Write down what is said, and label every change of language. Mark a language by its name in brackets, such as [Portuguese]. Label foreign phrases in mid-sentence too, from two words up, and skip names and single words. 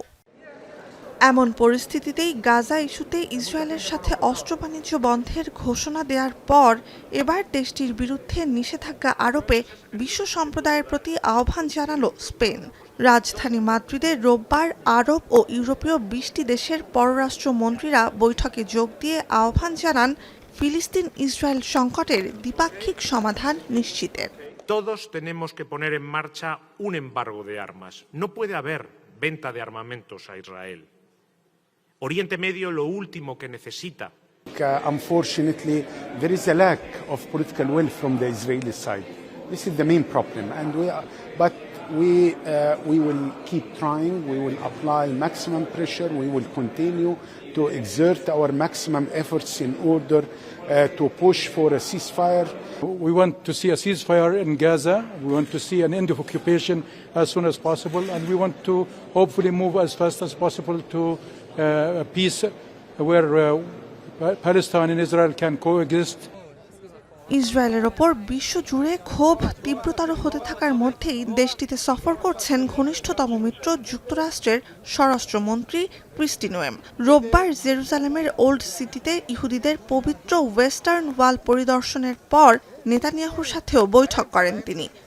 [Bangla] এমন পরিস্থিতিতেই গাজা ইস্যুতে ইসরায়েলের সাথে অস্ত্র বাণিজ্য বন্ধের ঘোষণা দেওয়ার পর এবার দেশটির বিরুদ্ধে নিষেধাজ্ঞা আরোপে বিশ্ব সম্প্রদায়ের প্রতি আহ্বান জানালো স্পেন। রাজধানী মাদ্রিদে রোববার আরব ও ইউরোপীয় ২০টি দেশের পররাষ্ট্রমন্ত্রীরা বৈঠকে যোগ দিয়ে আহ্বান জানান ফিলিস্তিন ইসরায়েল সংকটের দ্বিপাক্ষিক সমাধান নিশ্চিতের। [Spanish] Todos tenemos que poner en marcha un embargo de armas. No puede haber venta de armamentos a Israel. Oriente Medio lo último que necesita. [English] Unfortunately, there is a lack of political will from the Israeli side. This is the main problem, and we will keep trying. We will apply maximum pressure. We will continue to exert our maximum efforts in order to push for a ceasefire. We want to see a ceasefire in Gaza. We want to see an end of occupation as soon as possible, and we want to hopefully move as fast as possible to peace where Palestine and Israel can coexist. [Bangla] ইসরায়েলের ওপর বিশ্বজুড়ে ক্ষোভ তীব্রতর হতে থাকার মধ্যেই দেশটিতে সফর করছেন ঘনিষ্ঠতম মিত্র যুক্তরাষ্ট্রের স্বরাষ্ট্রমন্ত্রী ক্রিস্টি নোয়েম। রোববার জেরুজালেমের ওল্ড সিটিতে ইহুদিদের পবিত্র ওয়েস্টার্ন ওয়াল পরিদর্শনের পর নেতানিয়াহুর সাথেও বৈঠক করেন তিনি।